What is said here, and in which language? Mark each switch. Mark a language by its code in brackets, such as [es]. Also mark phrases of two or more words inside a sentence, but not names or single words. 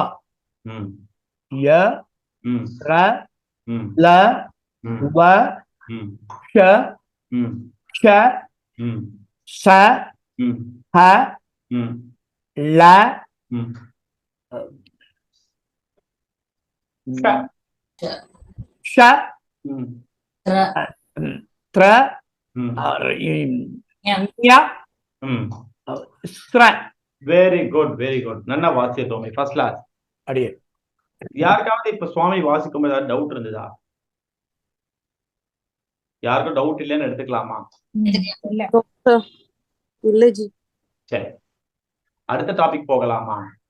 [sa] Ya, ra, la, wa, sha, sha, sa, ha, la, sha, tra, nya, sra. [en] very good very good. [ta] நல்லா வாசிய தோமி, [en] first class. [ta] அடியே யாருக்காவது இப்ப சுவாமி வாசிக்கும் ஏதாவது டவுட் இருந்ததா? யாருக்கும் டவுட் இல்லைன்னு எடுத்துக்கலாமா? இல்ல ஜி. சரி, அடுத்த டாபிக் போகலாமா?